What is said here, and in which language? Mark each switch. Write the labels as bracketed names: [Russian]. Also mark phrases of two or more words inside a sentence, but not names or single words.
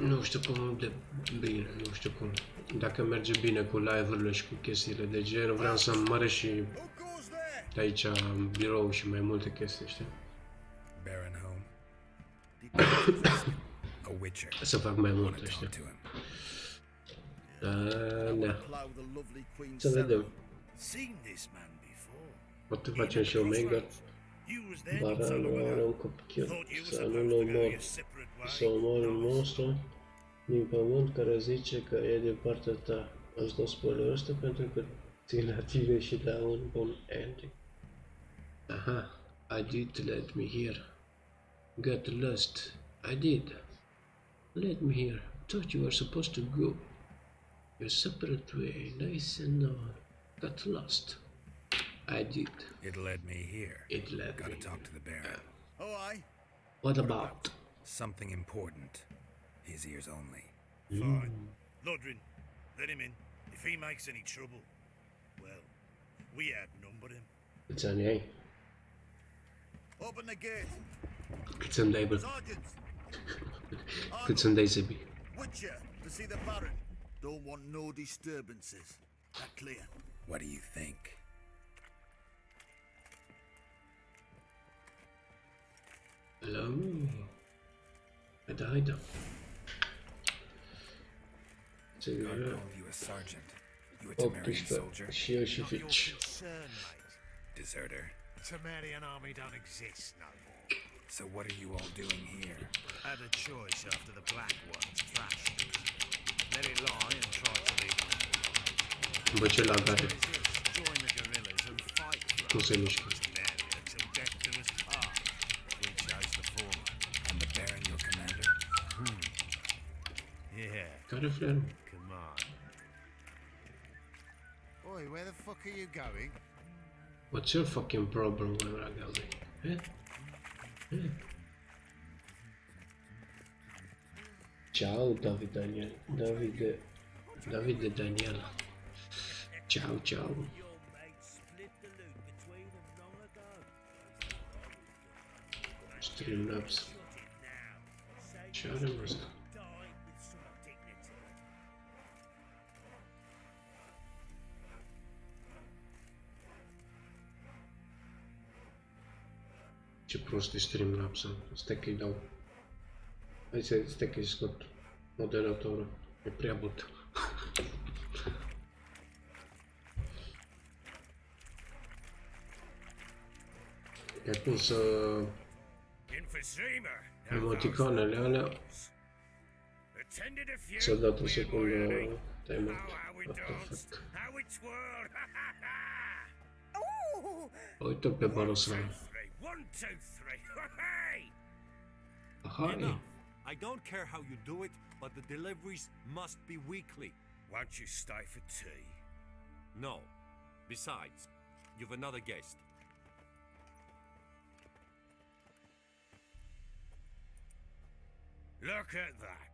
[Romanian] Nu știu cum de bine, nu știu cum. Dacă merge bine cu live-urile și cu chestiile de genul, vreau să măresc și de aici birou și mai multe chestii, știi? [English] Baron home? A witcher. [Romanian] Să fac mai [English] Wanna [Romanian] multe, știi? [English] talk to him. [Romanian] Da. Să vedem. [English] Seen this man before. [Romanian] Poate facem și Omega. [English] You was there. [Romanian] Baranul are un copil. Să nu-l omor. Să omori un monstru din pământ care zice că e de partea ta. Îți dau spoilerul ăsta pentru că țin la tine și la un bun ending. [English] Aha, I did let me here. Got lost. I did. Let me here. Thought you were supposed to go your separate way, nice and all. Got lost. I did. It led me here. It led Gotta me. talk to the Baron. Oh, aye. What about? Something important. His ears only. Fine. Lodrin, let him in. If he makes any trouble, well, we outnumber him. [Romanian] Câți ani ai? [English] Open the gate. [Romanian] Câți ani dai, bă? [English] Sergeants, [Romanian] Câți ani dai, Zebi? [English] Witcher, to see the Baron. Don't want no disturbances. That clear? What do you think? Hello? [Romanian] Haida. [English] God called you a sergeant. You a Temerian 18 soldier? [Romanian] și eu și Fitch. [English] Concern, mate. Deserter. Temerian army don't exist no more. So what are you all doing here? Had a choice after the black ones thrashed it. Let it lie and try to leave it. [Romanian] Bă, ce lag are. [English] Join the guerrillas and fight for [Romanian] Cum se mișcă? [English] Italia till death do us part. We chose the former. And the Baron your commander? Yeah, [Romanian] Care flerul? [English] come on. Oi, where the fuck are you going? What's your fucking problem, [Romanian] bă, [Italian] ragazzi? Ciao, David Daniel. Davide Daniela. Ciao, ciao. [Romanian] Streamlabs. Ce are mă asta? Ce prost e Streamlabs. Stai că-i dau. Hai să stai că-i scot moderatorul. E prea but. I-a pus emoticonele alea. S-a dat o secundă timer. [English] What the fuck? [Romanian] Uite pe Baroslan. [English] Aha, I don't care how you do it, but the deliveries must be weekly. Won't you stay for tea? No. Besides, you've another guest. Look at that.